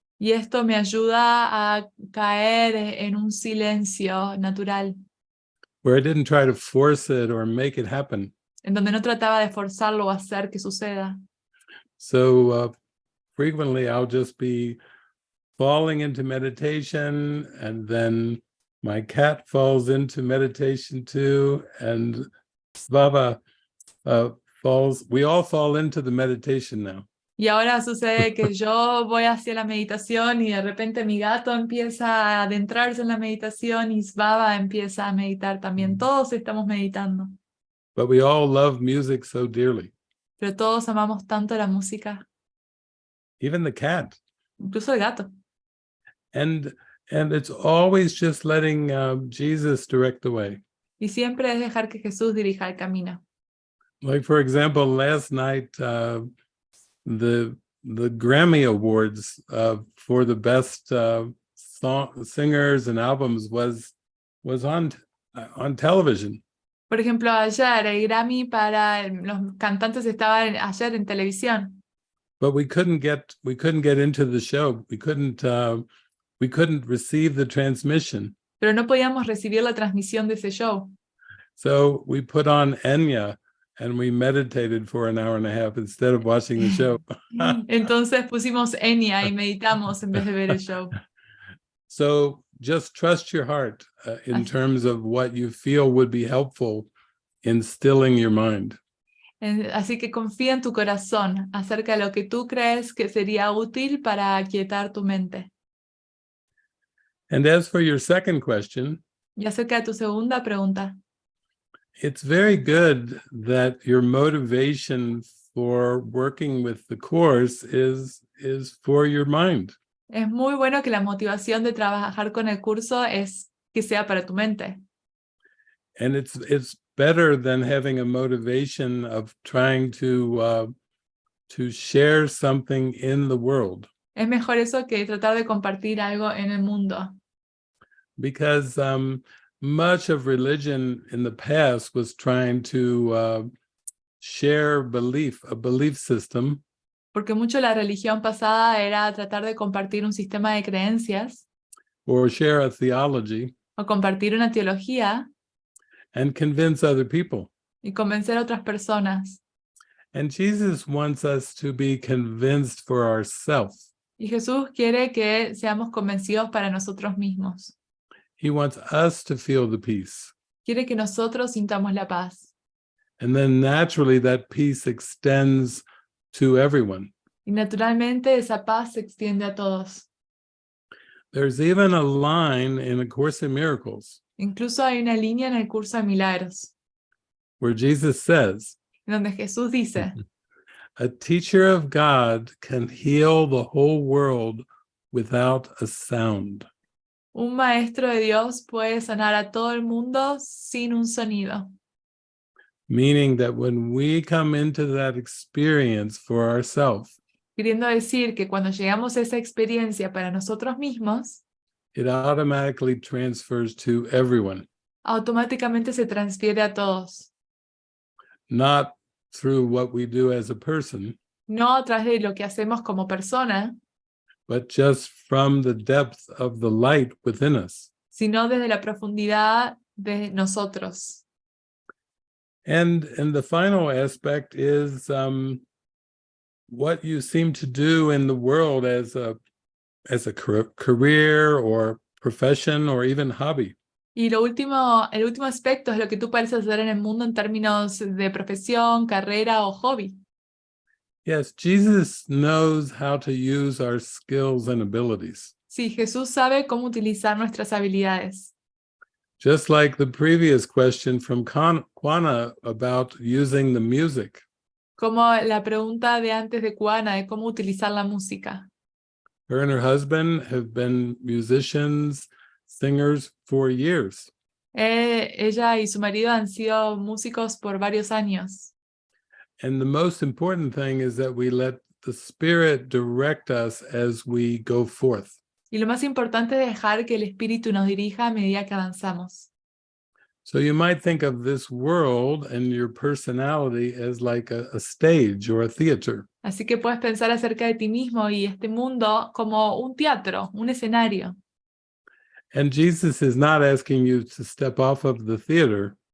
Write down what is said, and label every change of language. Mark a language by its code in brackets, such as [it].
[es] Y esto me ayuda a caer en un silencio natural. [en] Where I didn't try to force it or make it happen. [es] En donde no trataba de forzarlo o hacer que suceda. [en] So frequently I'll just be falling into meditation, and then my cat falls into meditation too, and Svava falls. We all fall into the meditation now. [es] Y ahora sucede que yo voy hacia la meditación y de repente mi gato empieza a adentrarse en la meditación y Svava empieza a meditar también. Todos estamos meditando. [en] But we all love music so dearly. [es] Pero todos amamos tanto la música. [en] Even the cat. [es] Incluso el gato. [en] And it's always just letting Jesus direct the way. [es] Y siempre es dejar que Jesús dirija el camino. [en] Like for example, last night the Grammy Awards for the best singers and albums was on television. [es] Por ejemplo, ayer el Grammy para los cantantes estaba ayer en televisión. [en] But we couldn't get into the show. We couldn't receive the transmission. [es] Pero no podíamos recibir la transmisión de ese show. [en] So we put on Enya and we meditated for an hour and a half instead of watching the show. [es] Entonces pusimos Enya y meditamos en vez de ver el show. [en] So just trust your heart in terms of what you feel would be helpful in stilling your mind. [es] Así que confía en tu corazón acerca de lo que tú crees que sería útil para aquietar tu mente. [en] And as for your second question, [es] y acerca de tu segunda pregunta, [en] it's very good that your motivation for working with the course is for your mind. [es] Es muy bueno que la motivación de trabajar con el curso es que sea para tu mente. [en] And it's better than having a motivation of trying to share something in the world. [es] Es mejor eso que tratar de compartir algo en el mundo. [en] Because much of religion in the past was trying to share a belief system. [es] Porque mucho la religión pasada era tratar de compartir un sistema de creencias. [en] Or share a theology. [es] O compartir una teología. [en] And convince other people. [es] Y convencer a otras personas. [en] And Jesus wants us to be convinced for ourselves. [es] Y Jesús quiere que seamos convencidos para nosotros mismos. [en] He wants us to feel the peace. [es] Quiere que nosotros sintamos la paz. [en] And then naturally that peace extends to everyone. [es] Y naturalmente esa paz se extiende a todos. [en] There's even a line in A Course in Miracles. [es] Incluso hay una línea en el Curso de Milagros. [en] Where Jesus says, [es] donde Jesús dice, [en] a teacher of God can heal the whole world without a sound. [es] Un maestro de Dios puede sanar a todo el mundo sin un sonido. [en] meaning that when we come into that experience for ourselves, [es] Queriendo decir que cuando llegamos a esa experiencia para nosotros mismos, [en] it automatically transfers to everyone, [es] automáticamente se transfiere a todos. [en] not through what we do as a person, [es] No a través de lo que hacemos como persona, [en] but just from the depth of the light within us. [es] sino desde la profundidad de nosotros. [en] And the final aspect is what you seem to do in the world as a career or profession or even hobby. [es] Y el último aspecto es lo que tú pareces hacer en el mundo en términos de profesión, carrera o hobby. [en] Yes, Jesus knows how to use our skills and abilities. [es] Sí, Jesús sabe cómo utilizar nuestras habilidades. [en] Just like the previous question from Kwana about using the music. [es] Como la pregunta de antes de Kuana de cómo utilizar la música. [en] Her and her husband have been musicians, singers for years. [es] Ella y su marido han sido músicos por varios años. [en] And the most important thing is that we let the Spirit direct us as we go forth. [es] Y lo más importante es dejar que el Espíritu nos dirija a medida que avanzamos. [en] So you might think of this world and your personality as like a stage or a theater. [es] Así que puedes pensar acerca de ti mismo y este mundo como un teatro, un escenario. [en] And Jesus is not asking you to step off of the theater.